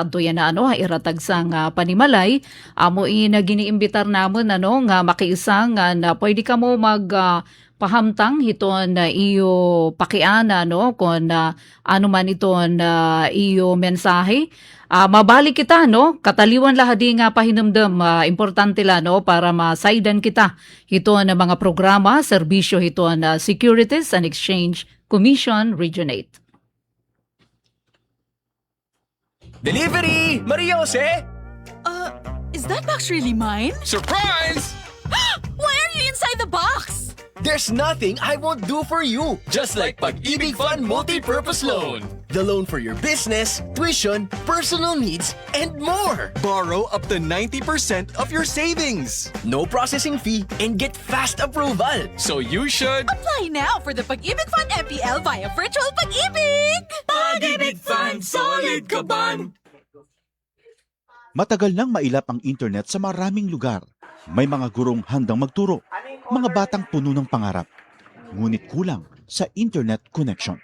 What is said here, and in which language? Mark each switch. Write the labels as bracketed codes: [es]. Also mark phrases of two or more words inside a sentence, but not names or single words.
[war] adto yan na ano iratag sang panimalay amo giniimbitar namon ano nga makiisang na pwede ka mo mag pahamtang hiton na iyo pakiana no kon ano man iton iyo mensahe mabalik kita no kataliwan lahadi nga pahinumdum importante la no para masaydan kita hiton na mga programa serbisyo hiton na Securities and Exchange Commission Region 8. [en] Delivery! Maria Jose! Is that box really mine? Surprise! Why are you inside the box? There's nothing I won't do for you. Just like Pag-ibig Fund Multi-Purpose Loan. The loan for your business, tuition, personal needs, and more. Borrow up to 90% of your savings. No processing fee and get fast approval. So you should... Apply now for the Pag-ibig Fund MPL via Virtual Pag-ibig! Pag-ibig Fund, solid kaban! [tl] Matagal nang mailap ang internet sa maraming lugar. May mga gurong handang magturo, mga batang puno ng pangarap, ngunit kulang sa [en] internet connection.